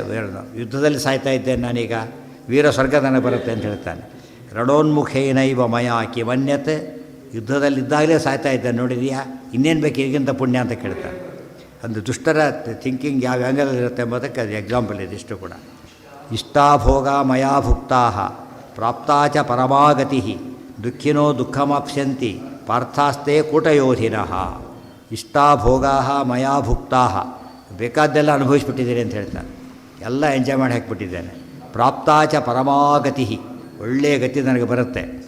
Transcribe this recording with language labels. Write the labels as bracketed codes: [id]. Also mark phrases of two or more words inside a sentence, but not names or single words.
[kn] ಯುದ್ಧದಲ್ಲಿ ಸಾಯ್ತಾ ಇದ್ದೇನೆ ನಾನೀಗ, ವೀರ ಸ್ವರ್ಗ ನನಗೆ ಬರುತ್ತೆ ಅಂತ ಹೇಳ್ತಾನೆ. [sa] ರಣೋನ್ಮುಖೇನೈವ ಮಯಾ ಕಿಮನ್ಯತೆ. [kn] ಯುದ್ಧದಲ್ಲಿದ್ದಾಗಲೇ ಸಾಯ್ತಾ ಇದ್ದಾನೆ ನೋಡಿದೆಯಾ, ಇನ್ನೇನು ಬೇಕು ಈಗಿಂತ ಪುಣ್ಯ ಅಂತ ಕೇಳ್ತಾನೆ. ಒಂದು ದುಷ್ಟರ ಥಿಂಕಿಂಗ್ ಯಾವ ಆ್ಯಂಗಲಲ್ಲಿರುತ್ತೆ ಎಂಬುದಕ್ಕೆ ಅದು ಎಕ್ಸಾಂಪಲ್ ಇದಿಷ್ಟು ಕೂಡ. [sa] ಇಷ್ಟಾಭೋಗ ಮಯಾ ಭುಕ್ತಾ ಪ್ರಾಪ್ತಾ ಚ ಪರಮಾಗತಿ ದುಃಖಿನೋ ದುಃಖಮಾಪ್ಸ್ಯಂತಿ ಪಾರ್ಥಾಸ್ತೆ ಕೂಟಯೋಧಿನಃ. ಇಷ್ಟಾಭೋಗಾ ಮಯಾ ಭುಕ್ತಾ, [kn] ಬೇಕಾದ್ದೆಲ್ಲ ಅನುಭವಿಸ್ಬಿಟ್ಟಿದ್ದೀನಿ ಅಂತ ಹೇಳ್ತಾನೆ, ಎಲ್ಲ ಎಂಜಾಯ್ ಮಾಡಿ ಹಾಕಿಬಿಟ್ಟಿದ್ದೇನೆ. [sa] ಪ್ರಾಪ್ತಾ ಚ ಪರಮಾಗತಿ, [kn] ಒಳ್ಳೆಯ ಗತಿ ನನಗೆ ಬರುತ್ತೆ.